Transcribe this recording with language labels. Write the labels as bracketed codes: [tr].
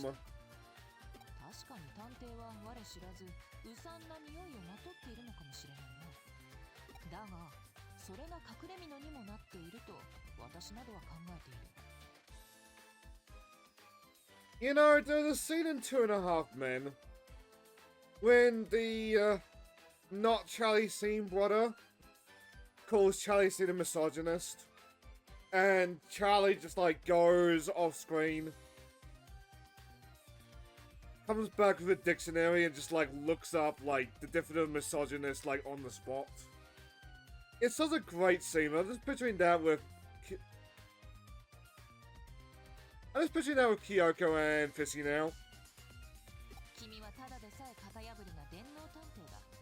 [ja] 確かに探偵は我知らずうさんな匂いをまとっているのかもしれないな。だがそれが隠れ蓑にもなっていると私などは考えている。 [en] You know, there's a scene in 2.5 Men when the not Charlie Sheen brother calls Charlie Sheen a misogynist, and Charlie just like goes off screen, comes back with a dictionary and just like looks up like the definition of misogynist like on the spot. It's such a great scene. I'm just picturing that with Kyoko and Fissy now. [ja] 君はただでさえ型破りな電脳探偵だ。